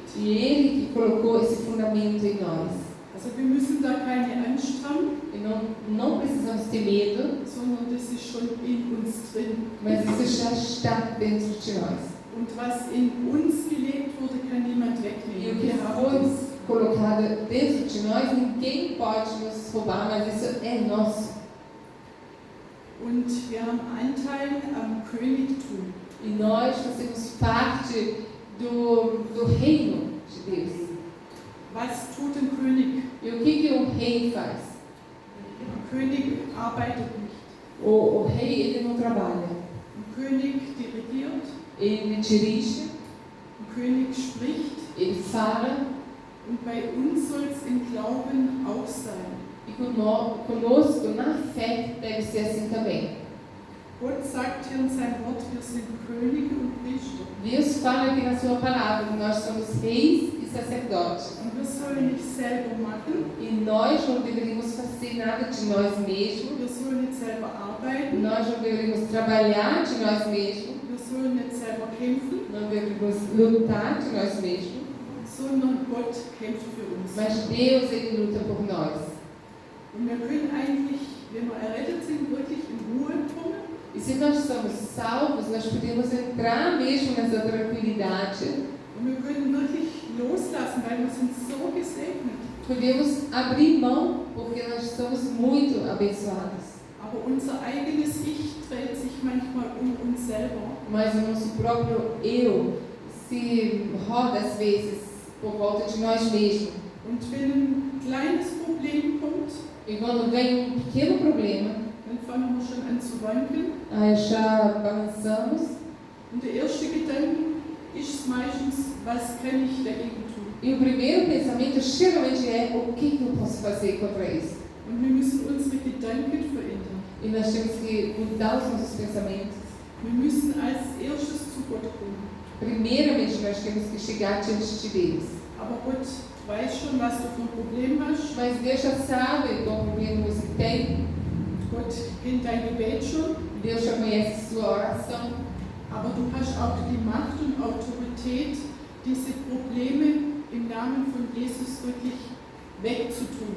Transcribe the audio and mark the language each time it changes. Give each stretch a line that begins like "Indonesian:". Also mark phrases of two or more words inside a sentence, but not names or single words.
Portuguese: E Ele que colocou esse fundamento em nós.
German: Also wir müssen da keine Angst haben.
Portuguese: E não precisamos ter medo,
German: sondern das ist schon in uns drin.
Portuguese: mas isso já está dentro de nós.
German: Und was in uns gelegt wurde, kann niemand
Portuguese: E o
German: wegnehmen.
Portuguese: que
German: Wir haben
Portuguese: foi
German: das.
Portuguese: colocado dentro de nós, ninguém pode nos roubar, mas isso é nosso.
German: Und wir haben Anteil am Königtum.
Portuguese: E nós fazemos parte do reino de Deus.
German: Was tut ein König?
Portuguese: E o que rei faz?
German: Ein König arbeitet nicht.
Portuguese: O rei, ele não trabalha.
German: Ein König dirigiert.
Portuguese: Ele dirige,
German: Ein König spricht.
Portuguese: ele fala.
German: Und bei uns soll es im Glauben auch sein.
Portuguese: E conosco, na fé, deve ser assim também.
German: Gott sagt hier in seinem Wort, wir sind Könige und Priester.
Portuguese: Deus fala aqui na sua palavra que nós somos reis e sacerdotes.
German: Und wir sollen nicht selber machen.
Portuguese: E nós não deveríamos fazer nada de nós mesmos.
German: Wir sollen nicht selber arbeiten.
Portuguese: Nós não deveríamos trabalhar de nós mesmos.
German: Wir sollen nicht selber kämpfen.
Portuguese: Não deveríamos lutar de nós mesmos.
German: Sondern Gott kämpft für uns.
Portuguese: Mas Deus, Ele luta por nós.
German: Und wir können eigentlich, wenn wir errettet sind, wirklich in Ruhe kommen.
Portuguese: E se nós somos salvos, nós podemos entrar mesmo nessa tranquilidade.
German: Und wir können wirklich loslassen, weil wir sind so gesegnet.
Portuguese: Podemos abrir mão, porque nós somos muito abençoados.
German: Aber unser eigenes Ich dreht sich manchmal um uns selber.
Portuguese: Mas o nosso próprio eu se roda às vezes por volta de nós mesmos.
German: Und wenn ein kleines Problem kommt,
Portuguese: E quando vem pequeno problema,
German: dann fangen wir schon an zu wanken.
Portuguese: aí já balançamos.
German: Und der erste Gedanke ist meistens, was kann ich dagegen tun?
Portuguese: E o primeiro pensamento geralmente é: o que eu posso fazer contra isso?
German: Und wir müssen unsere Gedanken verändern.
Portuguese: E nós temos que mudar os nossos pensamentos.
German: Wir müssen als erstes zu Gott kommen.
Portuguese: Primeiramente, nós temos que chegar diante de Deus.
German: Aber Gott weiß schon, was du für ein Problem hast.
Portuguese: Mas Deus já sabe qual problema você tem.
German: Gott kennt dein Gebet schon.
Portuguese: Deus já conhece sua oração.
German: Aber du hast auch die Macht und Autorität, diese Probleme im Namen von Jesus wirklich wegzutun.